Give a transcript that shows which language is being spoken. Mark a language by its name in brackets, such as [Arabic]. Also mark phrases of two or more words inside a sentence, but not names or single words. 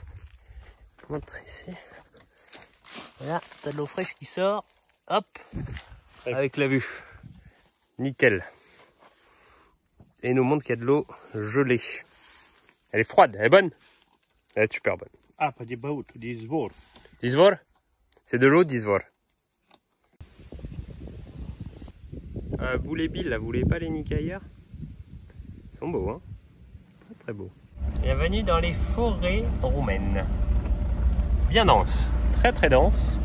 [French] Je montre ici. Voilà, t'as de l'eau fraîche qui sort. Hop, avec la vue. Nickel. Et il nous montre qu'il y a de l'eau gelée. Elle est froide, elle est bonne. Elle est super bonne. [Romanian] Apă de băut, de izvor. [French] D'Izvor? C'est de l'eau d'Izvor. Boulet Bill, là, vous voulez pas les niquer ailleurs? Ils sont beaux, hein? Très très beaux. Bienvenue dans les forêts roumaines. Bien denses, très très denses.